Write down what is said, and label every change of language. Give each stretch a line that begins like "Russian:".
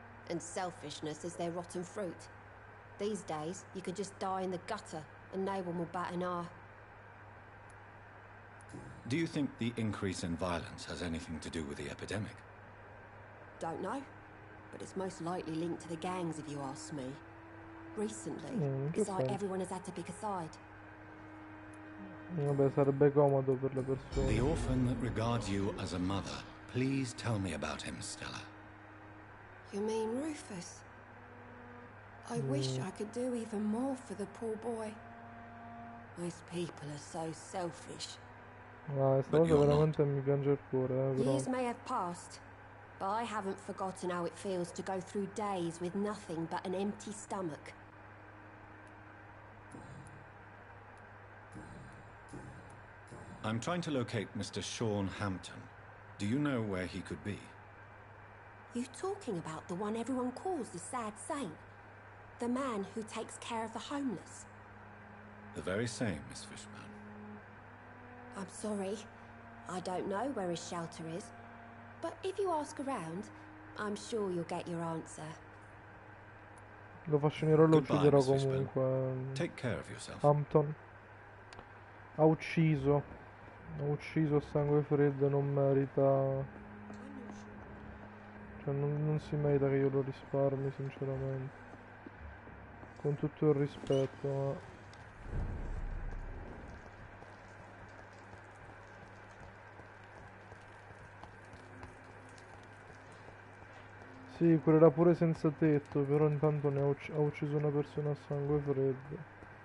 English: And selfishness is their rotten fruit. These days, you could just die in the gutter and no one will bat an eye. Do you think the increase in violence has anything to do with the epidemic? Don't know, but it's most likely linked to the gangs if you ask me. Recently, it's like everyone has had to pick a side.
Italian: Vabbè, sarebbe comodo per le persone.
English: The orphan that regards you as a mother. Please tell me about him, Stella. You mean Rufus? I wish I could do even more for the poor boy. Those people are so selfish.
Italian: Questa cosa veramente mi piange il cuore, però.
English: Years may have passed, but I haven't forgotten how it feels to go through days with nothing but an empty stomach. I'm trying to locate Mr. Sean Hampton. Do you know where he could be? You talking about the one everyone calls the sad saint? The man who takes care of the homeless? The very same, Miss Fishburne. I'm sorry. I don't know where his shelter is. But if you ask around, I'm sure you'll get your answer.
Italian: Lo fascinerò e lo
English: Goodbye,
Italian: ucciderò
English: Miss Fishburne.
Italian: comunque.
English: Take care of yourself.
Italian: Hampton ha ucciso a sangue freddo, non merita, cioè non si merita che io lo risparmi, sinceramente, con tutto il rispetto, ma sì, quello era pure senza tetto, però intanto ha ucciso una persona a sangue freddo.